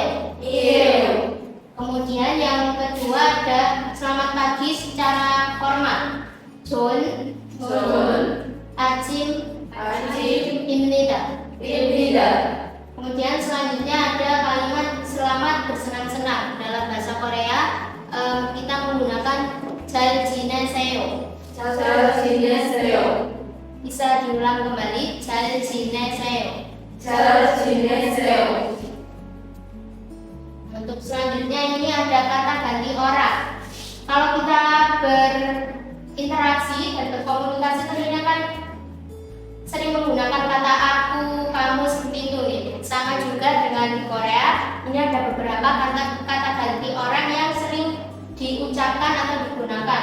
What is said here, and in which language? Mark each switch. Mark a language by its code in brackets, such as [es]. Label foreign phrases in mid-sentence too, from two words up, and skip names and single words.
[id] Kemudian yang kedua ada selamat pagi secara formal. [ko] John 아침입니다. [id] Kemudian selanjutnya ada kalimat selamat bersenang-senang. Dalam bahasa Korea kita menggunakan [ko] 잘 지내세요. 잘 지내세요. [id] Bisa diulang kembali [ko] 잘 지내세요. 잘 지내세요. [id] Untuk selanjutnya ini ada kata ganti orang. Kalau kita berinteraksi dan berkomunikasi tentunya kan sering menggunakan kata aku, kamu seperti itu nih. Sama juga dengan di Korea, ini ada beberapa kata ganti orang yang sering diucapkan atau digunakan.